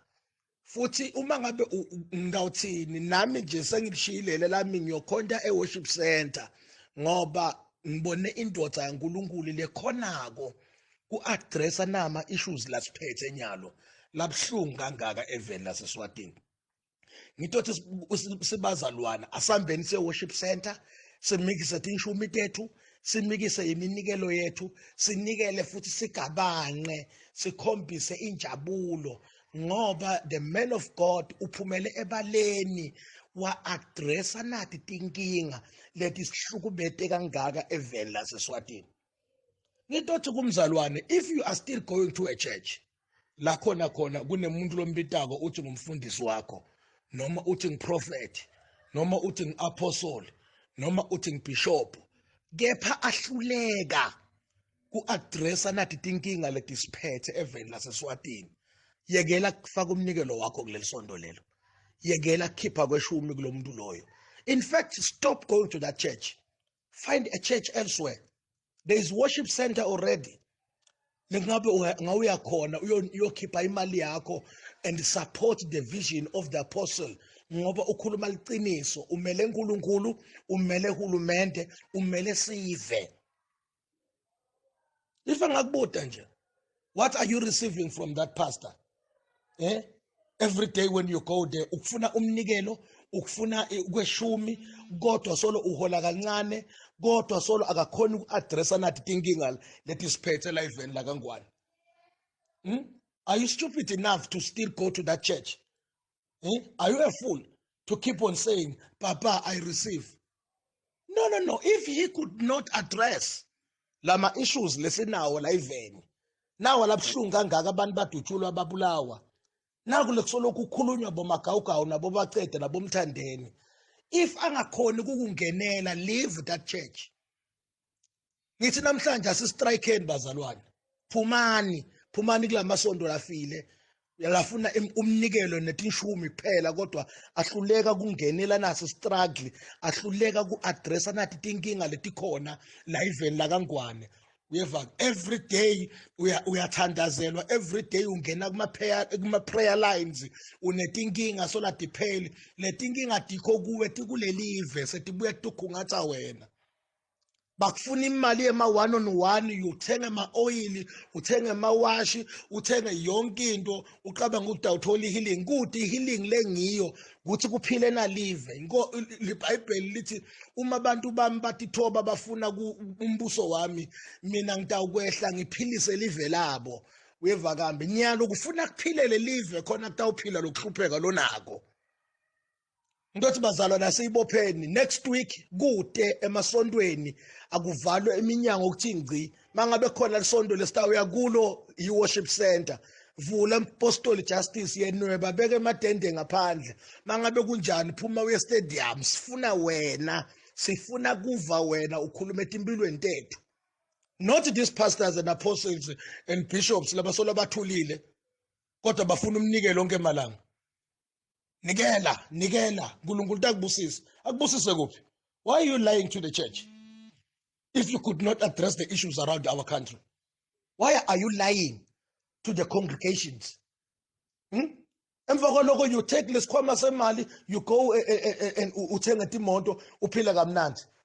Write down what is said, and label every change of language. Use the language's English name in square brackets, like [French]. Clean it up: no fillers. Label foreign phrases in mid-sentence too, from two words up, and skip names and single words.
[Swati] Futhi uma ngabe ngawuthini nami nje sengilishiyile lami ngiyokhonta e- [English] worship center [Swati] ngoba ngibone indodza yaNkulunkulu lekhonako ku-addressa nama issues lasiphethe nyalo labhlungu kangaka eveni laseSwatini. Ngithothi sibazalwana asambeni se- [English] worship center [Swati] simikise tinshumi tethu, simikise iminikelo yethu, sinikele futhi sigabanqe, sikhombise injabulo ngoba [English] the man of God [Swati] uphumele ebaleni wa addressa nathi tinkinga leti sihlukubete kangaka eveni laseSwatini. Ngithothi kumzalwane, [English] if you are still going to a church [Swati] la khona kunemuntu lombitako uthi ngumfundisi wakho, noma uthi ngiprophet, noma uthi ngiapostle, noma uthi ngibishop, kepha ahluleka ku-addressa nathi tinkinga letisiphethe eveni laseSwatini, yekela kufaka umnikelo wakho kuleli sondo lelo. Yekela kukhipha kweshumi kulo muntu loyo. [English] In fact, stop going to that church. Find a church elsewhere. There is worship center already. [Swati] Lengabe ngawuya khona uyokhipha imali yakho [English] and support the vision of the apostle. [Swati] Ngoba ukhuluma liqiniso, umele uNkulunkulu, umele uhulumende, umele sive. If angakubuta nje, [English] what are you receiving from that pastor? Every day when you go there, [Swati] ukufuna umnikelo, ukufuna kweshumi, kodwa solo uhola kancane, kodwa solo akakhona uku-addressa nathi tinkinga letisiphethe la eveni la kaNgwane. [English] Are you stupid enough to still go to that church? Are you a fool to keep on saying, Papa, I receive? [Swati] No. [English] If he could not address [Swati] lama issues lesinawo la eveni, nawo labhlungu kangaka abantu badutshulwa babulawa, naku lekusoloku kukhulunywa bomagawugawu nabo bacede nabo mthandeni. If angakhoni kukungenela, [English] leave that church. [Swati] Ngithi namhlanje asistrikeni bazalwane. Phumani kula masondo lafile. Yalafuna umnikelo netinshumi kuphela kodwa ahluleka kungenela naso struggle, ahluleka ku-addressa nathi tinkinga letikhona la eveni la kaNgwane. Uyeva [English] every day [Swati] uyathandazelwa, [English] every day [Swati] ungena kuma- [English] prayer lines [Swati] unetinkinga sola dipheli, letinkinga dikho kuwe tikulelive setibuye tukhungatha wena. Bakufuna imali ema- [English] one on one, [Swati] uthenge ama-oil, uthenge amawashi, uthenge yonke into, uqabanga ukuthi awuthola i-healing. Kuthi i-healing lengiyo ukuthi kuphile nalive. IBhayibheli lithi uma abantu bami batithoba bafuna umbuso wami, mina ngitawukwehla ngiphilise live labo. Uyeva kambe nyalo kufuna kuphilele live khona kutawuphila lokuhlupheka lonako. Ngithi bazalwa nasiyibopheni [English] next week [Swati] kude emasontweni akuvalwe eminyango ukuthi ngci. Mangabe khona lisondo lesitawuya kulo i- [English] worship center, [Swati] vula impostoli Justice yenweba, beke emadende ngaphandle. Mangabe kunjani phuma uye stadium, sifuna wena, sifuna kuva wena ukhuluma etimpilweni tethu. [English] Not these pastors and apostles and bishops [Swati] labasola bathulile kodwa bafuna umnikelo onke emalanga. Nikela uNkulunkulu takubusisa. Akubusise kuphi? [English] Why are you lying to the church if you could not address the issues around our country? Why are you lying to the congregations? [Swati] Emva kwalokho [English] you take [Swati] lesikhwama semali, [English] you go and [Swati] uthenga imoto uphila kamnandi.